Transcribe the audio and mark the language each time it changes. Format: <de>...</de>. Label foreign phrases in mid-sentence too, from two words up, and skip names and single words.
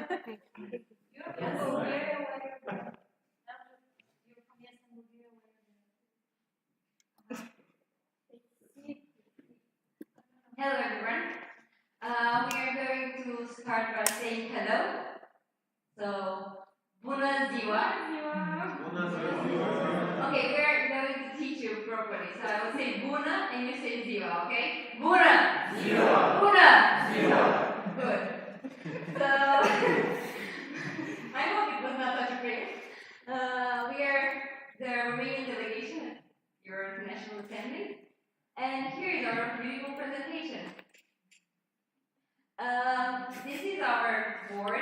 <en>Hello everyone. We are going to start by saying hello. So,</en> <ro>bună ziua.</ro> <en>Okay, we're going to teach you properly. So I will say bună and you say ziua, okay?</en> <ro>Bună ziua. Bună ziua.</ro> <en>Good. So, I hope it was not such a pain. We are the Romanian delegation at your International Assembly. And here is our beautiful presentation. This is our board.</en>